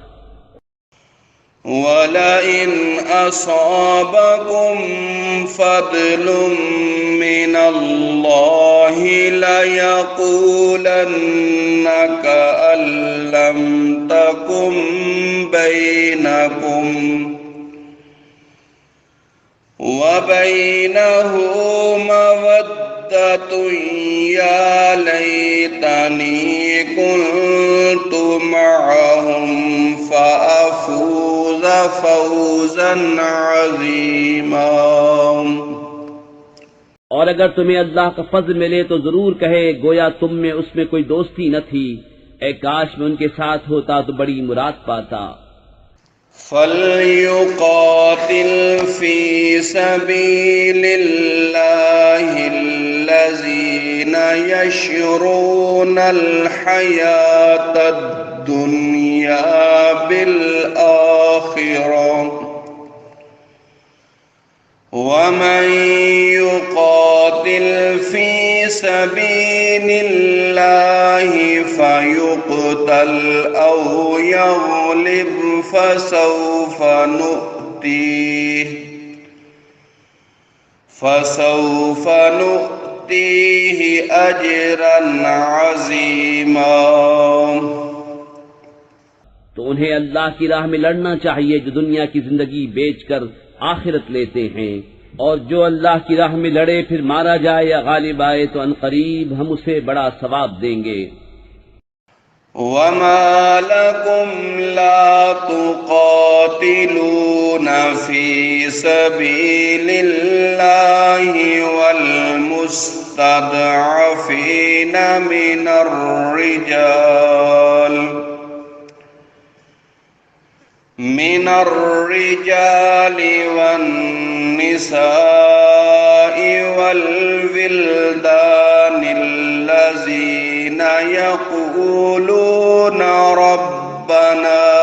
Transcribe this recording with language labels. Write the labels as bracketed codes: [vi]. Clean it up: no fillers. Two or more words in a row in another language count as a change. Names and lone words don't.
[ar] ولئن أصابكم فضل من الله ليقولن كأن لم تكن بينكم وبينه مودة يا ليتني كنت معهم فأفوز فوزا عظيما. [ur] اور اگر تمہیں اللہ کا فضل ملے تو ضرور کہے، گویا تم میں اس میں کوئی دوستی نہ تھی. اے کاش میں ان کے ساتھ ہوتا تو بڑی مراد پاتا. [ar] فليقاتل في سبيل الله الذين يشرون الحياة الدنيا بالآخرة ومن يقاتل في سبيل الله فيقتل أو يغلب فسوف نؤتيه أجرا عظيما. [ur] تو انہیں اللہ کی راہ میں لڑنا چاہیے جو دنیا کی زندگی بیچ کر آخرت لیتے ہیں. اور جو اللہ کی راہ میں لڑے پھر مارا جائے یا غالب آئے تو عنقریب ہم اسے بڑا ثواب دیں گے. [ar] وما لكم لا تقاتلون في سبيل الله وال مستضعفين من الرجال والنساء والولدان الذين يقولون ربنا